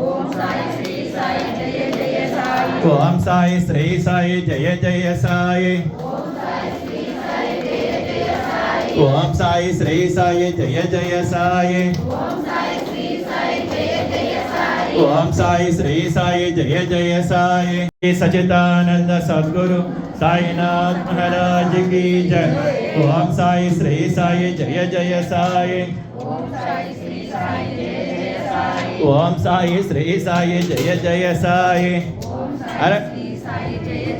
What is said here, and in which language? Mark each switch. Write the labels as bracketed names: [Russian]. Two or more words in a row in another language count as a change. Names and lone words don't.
[Sanskrit] ఓం సాయి శ్రీ సాయి జయ జయ సాయి. ఓం సాయి శ్రీ సాయి జయ జయ సాయి. ఓం సాయి శ్రీ సాయి జయ జయ సాయి. సచిదానంద సద్గురు [Hindi] साईनाथ महाराज की जय. [Sanskrit] ओम साई श्री साई जय जय साई. ओम साई श्री साई जय जय साई.